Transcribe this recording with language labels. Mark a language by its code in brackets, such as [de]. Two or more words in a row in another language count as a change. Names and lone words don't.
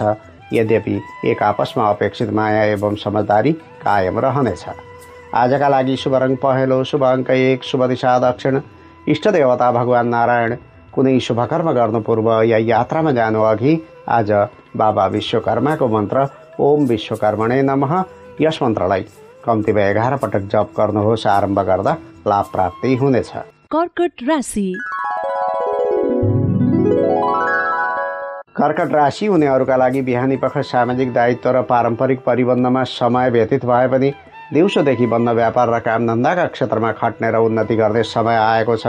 [ne] यद्यपि एक आपसमा अपेक्षित माया एवं समझदारी कायम रहनेछ। आजका लागि शुभ रङ पहेँलो, शुभ अङ्क 1, शुभ दिशा दक्षिण, इष्टदेवता भगवान नारायण। कुनै शुभ कर्म गर्नु पूर्व या यात्रामा जानु अघि आज बाबा विश्वकर्माको मन्त्र [sa] ओम विश्वकर्मणे नमः [ne] यस मन्त्रलाई कम्तीमा 11 पटक जप गर्नुहोस्। आरम्भ गर्दा लाभ प्राप्ति हुनेछ। कर्कट राशि। कर्कट राशि हुनेहरूका लागि बिहानी पख सामाजिक दायित्व र पारम्परिक परिबन्धमा समय व्यतीत भए पनि दिउँसोदेखि बन्द व्यापार र कामधन्दाका क्षेत्रमा खट्ने र उन्नति गर्ने समय आएको छ।